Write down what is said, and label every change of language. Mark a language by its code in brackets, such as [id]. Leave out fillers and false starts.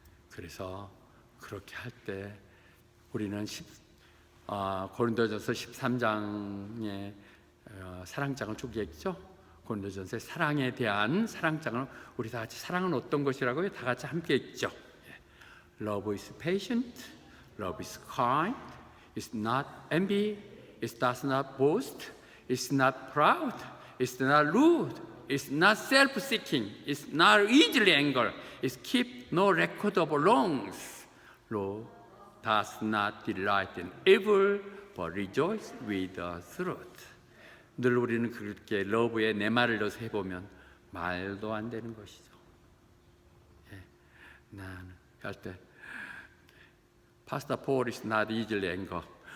[ko] 그래서 그렇게 할 때 우리는 고린도전서 13장의 사랑장을 주겠죠. 고린도전서의 사랑에 대한 사랑장을 우리 다 같이, 사랑은 어떤 것이라고요? 다 같이 함께 읽죠. [en] Love is patient, love is kind, it's not envy, it does not boast, it's not proud, it's not rude, it's not self-seeking, it's not easily angered, it keeps no record of wrongs. Love does not delight in evil, but rejoice with the truth. [ko] 늘 우리는 그렇게 러브에 내 말을 넣어서 해보면 말도 안 되는 것이죠. 예, 나는 할 때 [en] Pastor Paul is not easily angered.